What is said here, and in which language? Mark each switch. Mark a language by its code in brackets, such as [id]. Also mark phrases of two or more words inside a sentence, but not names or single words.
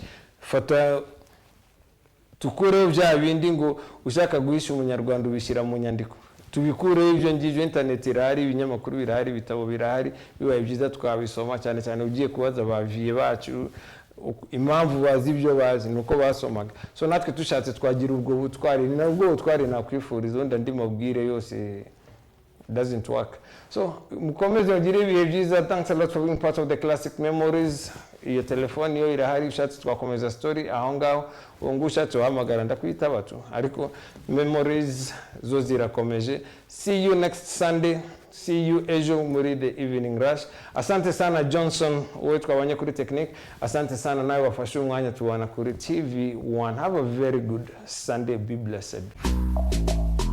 [rw] Fata tukure bya bindi ngo ushaka guhisha umunyarwanda ubishyira mu nyandiko, tubikure ibyo ngibyo. Internet irahari, ibinyamakuru birahari, ibitabo birahari, bibaye byiza twabisoma, cyane cyane ugiye kubaza abaviye bacu impamvu bazi ibyo bazi nuko basomaga. So natwe tushatse twagira ubwo butwari, nabwo butwari nakwifuriza, undi andi mabwire yose [en] doesn't work. [rw] So mukomeze mugire ibihe byiza. [en] Thanks a lot for being part of The Classic Memories. [rw] Iyo telefone yo irahari, ushatse twakomeza story aho ngaho, ubu ushatse wahamagara ndakwitaba tu, ariko memories zo zirakomeje. [en] See you next Sunday. See you [rw] ejo muri [en] The Evening Rush. [sw] Asante sana [rw] Johnson wowe twabanye kuri technique. [sw] Asante sana [rw] nawe wafashe umwanya tubana kuri TV1. [en] Have a very good Sunday. Be blessed.